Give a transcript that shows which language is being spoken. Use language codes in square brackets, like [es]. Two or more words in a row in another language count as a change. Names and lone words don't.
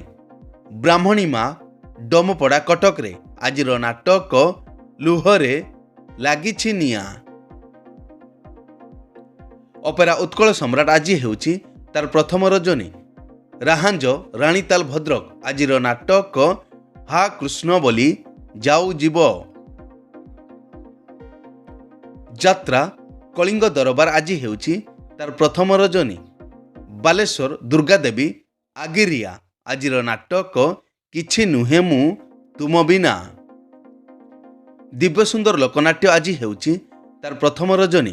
[or] ବ୍ରାହ୍ମଣୀ ମା ଡମପଡ଼ା କଟକରେ ଆଜିର ନାଟକ ଲୁହରେ ଲାଗିଛି ନିଆଁ। ଅପେରା ଉତ୍କଳ ସମ୍ରାଟ ଆଜି ହେଉଛି ତାର ପ୍ରଥମ ରଜନୀ। ରାହାଞ୍ଜ ରାଣୀତାଲ ଭଦ୍ରକ ଆଜିର ନାଟକ हा कृष्ण बोली जाऊ जीव। ଯାତ୍ରା କଳିଙ୍ଗ ଦରବାର ଆଜି ହେଉଛି ତାର ପ୍ରଥମ ରଜନୀ। ବାଲେଶ୍ୱର ଦୁର୍ଗାଦେବୀ ଆଗିରିଆ ଆଜିର ନାଟକ କିଛି ନୁହେଁ ମୁଁ ତୁମ ବିନା। ଦିବ୍ୟସୁନ୍ଦର ଲୋକନାଟ୍ୟ ଆଜି ହେଉଛି ତାର ପ୍ରଥମ ରଜନୀ।